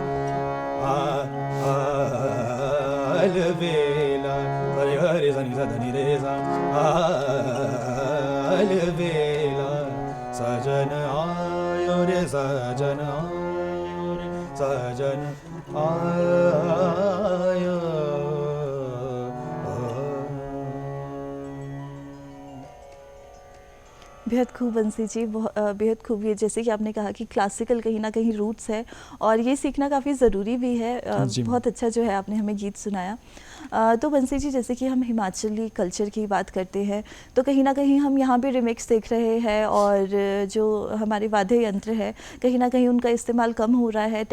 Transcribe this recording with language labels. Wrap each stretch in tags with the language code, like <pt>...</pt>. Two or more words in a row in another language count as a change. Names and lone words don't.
<hi>अलवेला सारे ग रे सा नि सा ध नि रे सा, अलवेला सजन आयो रे, सजन आयो रे, सजन आयो रे। बेहद खूब बंसी जी, बेहद खूब। ये जैसे कि आपने कहा कि क्लासिकल कहीं ना कहीं रूट्स है और ये सीखना काफ़ी ज़रूरी भी है। जी, बहुत अच्छा जो है आपने हमें गीत सुनाया। तो बंसी जी, जैसे कि हम हिमाचली कल्चर की बात करते हैं तो कहीं ना कहीं हम यहाँ पे रिमिक्स देख रहे हैं और जो हमारे वाद्य यंत्र है कहीं ना कहीं उनका इस्तेमाल कम हो रहा है।</hi>